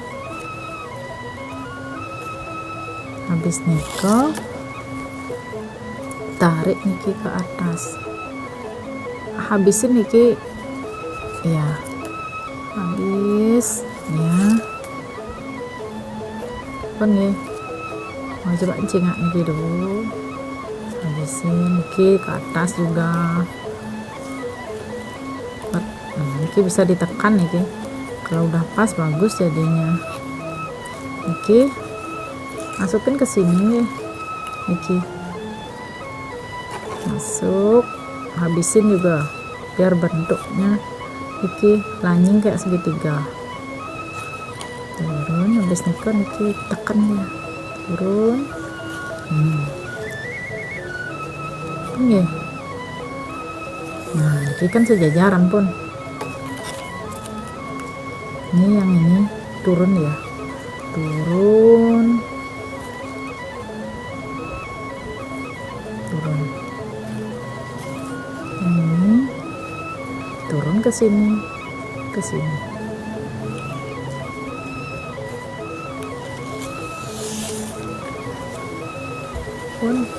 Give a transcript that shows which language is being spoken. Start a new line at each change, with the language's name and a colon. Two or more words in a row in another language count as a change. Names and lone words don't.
Indonesian: Habis niki tarik niki ke atas, habisin niki ya, habis ya, apa nih coba
Balinese: cingak niki
Indonesian: dulu, habisin niki ke atas juga. Niki bisa ditekan niki, kalau udah pas bagus jadinya. Niki masukin ke sini, niki masuk, habisin juga biar bentuknya niki lanying kayak segitiga. Turun, habis niki tekan ya, turun. Ini nah ini kan sejajaran pun. Ini yang ini turun ya, turun ini turun ke sini pun.